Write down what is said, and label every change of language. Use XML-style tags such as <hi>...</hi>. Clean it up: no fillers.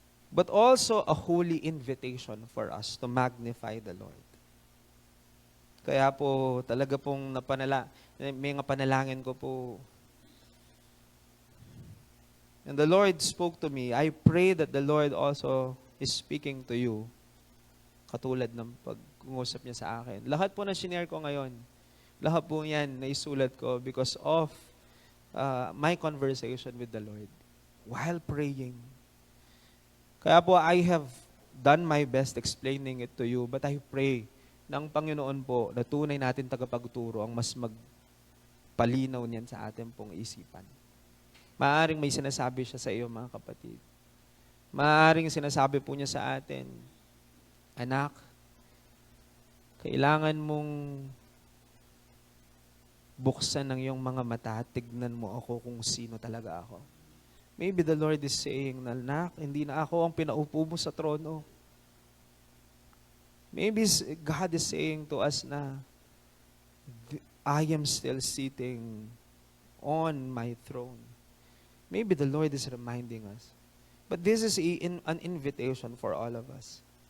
<en>But also a holy invitation for us to magnify the Lord.</en> <tl>Kaya po talaga pong may nga panalangin ko po.</tl> <en>And the Lord spoke to me. I pray that the Lord also is speaking to you.</en> <tl>Katulad ng pag-uusap niya sa akin. Lahat po na shinare ko ngayon, lahat po yan naisulat ko</tl> <en>because of my conversation with the Lord while praying.</en> <tl>Kaya po</tl> <en>I have done my best explaining it to you, but I pray</en> <tl>ng Panginoon po na tunay natin tagapagturo ang mas palinaw niyan sa ating pong isipan. Maaaring may sinasabi siya sa iyo, mga kapatid. Maaaring sinasabi po niya sa atin, anak, kailangan mong buksan ng iyong mga mata at tignan mo ako kung sino talaga ako.</tl> <en>Maybe the Lord is saying,</en> <tl>anak, hindi na ako ang pinaupo mo sa trono.</tl> <en>Maybe God is saying to us na, I am still sitting on my throne. Maybe the Lord is reminding us. But this is an invitation for all of us.</en>